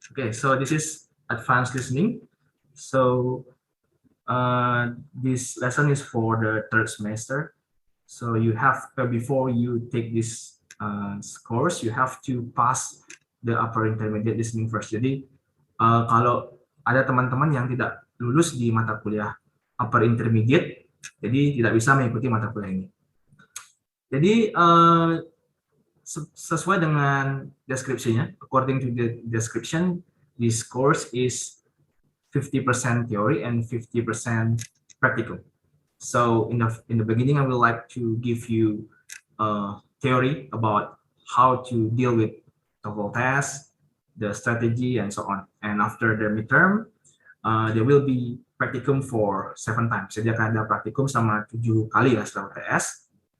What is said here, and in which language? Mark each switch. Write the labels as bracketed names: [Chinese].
[English] Okay, so this is advanced listening. So this lesson is for the third semester. So you have before you take this course, you have to pass the upper intermediate listening first. [Indonesian] Jadi kalau ada teman-teman yang tidak lulus di mata kuliah upper intermediate, jadi tidak bisa mengikuti mata kuliah ini. Jadi sesuai dengan deskripsinya, [English] according to the description, this course is 50% theory and 50% practical. So in the beginning, I would like to give you theory about how to deal with TOEFL test, the strategy, and so on. And after the midterm, there will be practicum for 7 times. [Indonesian] Jadi akan ada praktikum sama 7 kali ya setelah UTS.